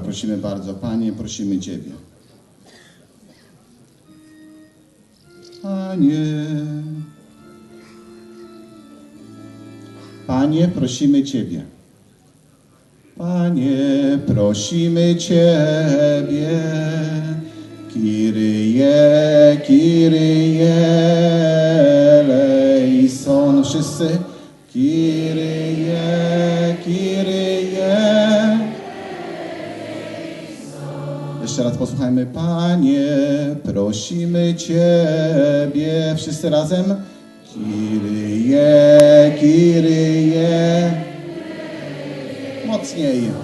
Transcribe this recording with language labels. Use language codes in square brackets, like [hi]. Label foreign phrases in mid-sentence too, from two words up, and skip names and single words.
[pl] Prosimy bardzo. Panie, prosimy Ciebie. Panie, prosimy Ciebie. Panie, prosimy Ciebie. [el] Κύριε, Κύριε, ελέησον. Wszyscy. Κύριε, Κύριε. [pl] Jeszcze raz posłuchajmy. Panie, prosimy Ciebie. Wszyscy razem. [el] Κύριε, Κύριε. [pl] Mocniej.